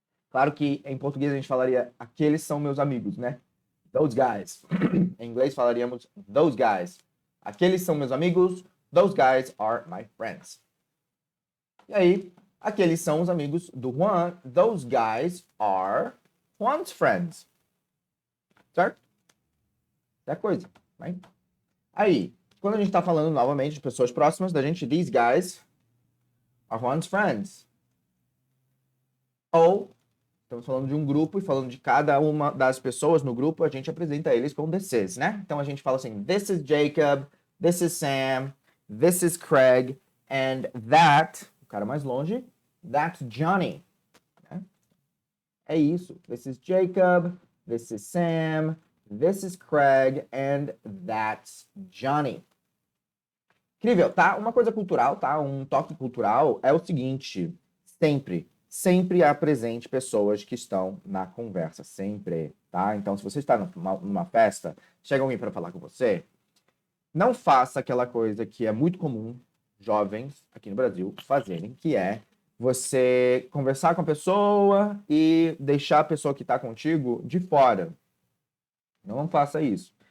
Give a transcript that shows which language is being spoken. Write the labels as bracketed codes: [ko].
[pt] Claro que em português a gente falaria aqueles são meus amigos, né? [en] Those guys. [pt] Em inglês falaríamos [en] those guys. [pt] Aqueles são meus amigos. [en] Those guys are my friends. [pt] E aí, aqueles são os amigos do Juan. [en] Those guys are Juan's friends. [pt] Certo? É a coisa, [en] right? [pt] Aí, quando a gente está falando novamente de pessoas próximas da gente, [en] these guys are Juan's friends. [pt] Ou, estamos falando de um grupo e falando de cada uma das pessoas no grupo, a gente apresenta eles com [en] this is, [pt] né? Então a gente fala assim, [en] this is Jacob, this is Sam, this is Craig, and that, [pt] o cara mais longe, [en] that's Johnny. [pt] Né? É isso. [en] This is Jacob, this is Sam, this is Craig, and that's Johnny. [pt] Incrível, tá? Uma coisa cultural, tá? Um toque cultural é o seguinte, sempre apresente pessoas que estão na conversa, sempre, tá? Então, se você está numa festa, chega alguém para falar com você, não faça aquela coisa que é muito comum jovens aqui no Brasil fazerem, que é você conversar com a pessoa e deixar a pessoa que está contigo de fora. Não faça isso.